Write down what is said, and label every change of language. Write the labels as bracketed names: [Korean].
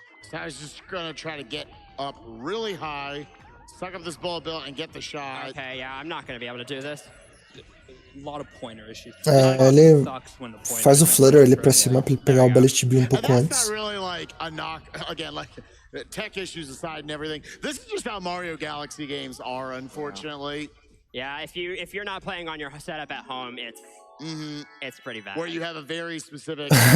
[English] So I was just gonna try to get up really high, suck up this bullet bill, and get the shot. Okay, yeah, I'm not gonna be able to do this. A lot of pointer issues. [Portuguese] Ele faz o flutter ali pra cima pra ele pegar o bullet bill pouco antes. [English] That's not really like a knock. Again, like tech issues aside and everything. This is just how Mario Galaxy games are, unfortunately. Yeah, if you're not playing on your setup at home, it's pretty bad. Where you have a very specific.